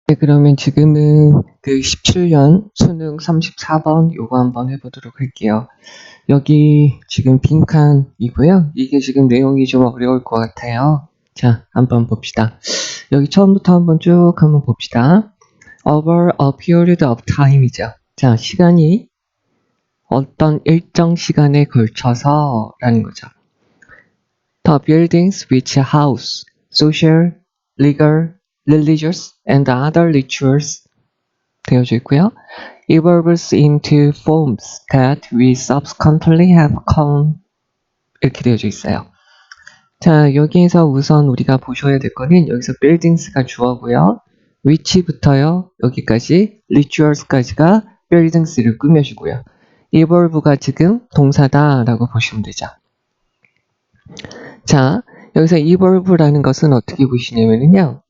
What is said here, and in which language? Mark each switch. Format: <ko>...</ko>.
<ko>네, 그러면 지금은 그 17년 수능 34번 요거 한번 해보도록 할게요. 여기 지금 빈칸이고요. 이게 지금 내용이 좀 어려울 것 같아요. 자, 한번 봅시다. 여기 처음부터 한번 쭉 한번 봅시다.</ko> <en>Over a period of time</en> <ko>이죠. 자, 시간이 어떤 일정 시간에 걸쳐서 라는 거죠.</ko> <en>The buildings which house social, legal, religious, and other rituals</en> <ko>되어져 있고요.</ko> <en>evolves into forms that we subsequently have come</en> <ko>이렇게 되어져 있어요. 자, 여기에서 우선 우리가 보셔야 될 거는 여기서 buildings가 주어고요. which부터요 여기까지 rituals까지가 buildings를 꾸며주고요. evolve가 지금 동사다라고 보시면 되죠. 자, 여기서 evolve라는 것은 어떻게 보시냐면요.</ko>